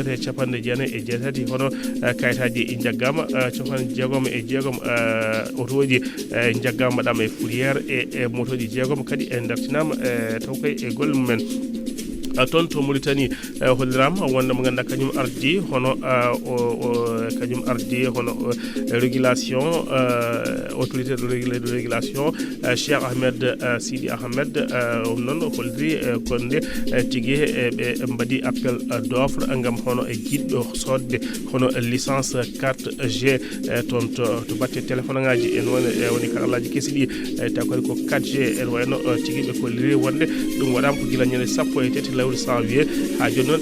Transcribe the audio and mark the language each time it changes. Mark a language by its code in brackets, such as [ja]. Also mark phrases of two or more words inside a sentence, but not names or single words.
[ff] 350 hono kayitaji jaggama 66 otoji jaggama mbaɗama e fourrière e motoji jeegom kadi e dartinama taw koye e golle mumen toon to Mauritanie holliram wonde mo ganduɗa kañum ardi hono kañum ardi hono [fr] régulation autorité de régulation [ff] Cheikh Ahmed Sidi Ahmed noon holliri konde tigui ɓe mbaɗi [fr] appel d'offre [ff] gam hono jiɗɗo sodde hono licence 4G toon to batte téléphone ngaji en woni karallaji kessi ɗi taw kadi ko 4G en wayno tigui ɓe kolliri wonde ɗum waɗama ko gila ñande 13 lewru janvier ha joni noon ɓe